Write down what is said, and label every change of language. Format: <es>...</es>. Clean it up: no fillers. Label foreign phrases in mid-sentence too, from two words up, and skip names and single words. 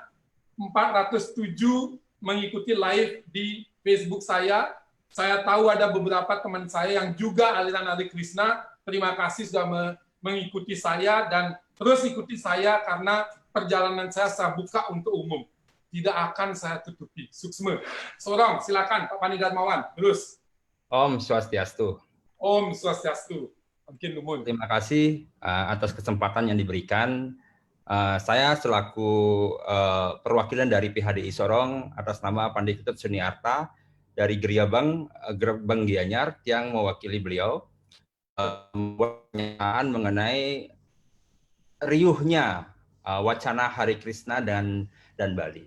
<id>407 mengikuti live di Facebook saya. Saya tahu ada beberapa teman saya yang juga aliran Hare Krishna. Terima kasih sudah mengikuti saya dan terus ikuti saya karena perjalanan saya buka untuk umum. Tidak akan saya tutupi. Suksma. Sorong, silakan Pak Pandi Darmawan. Terus.</id> <sa>Om Swastiastu. Om Swastiastu. Mungkin Lumun.</sa> <id>Terima kasih atas kesempatan yang diberikan. Saya selaku perwakilan dari PHDI Sorong atas nama Pandai Ketut Suniarta dari Gerbang Gianyar yang mewakili beliau membuat pernyataan mengenai riuhnya wacana Hari Krishna dan Bali.</id>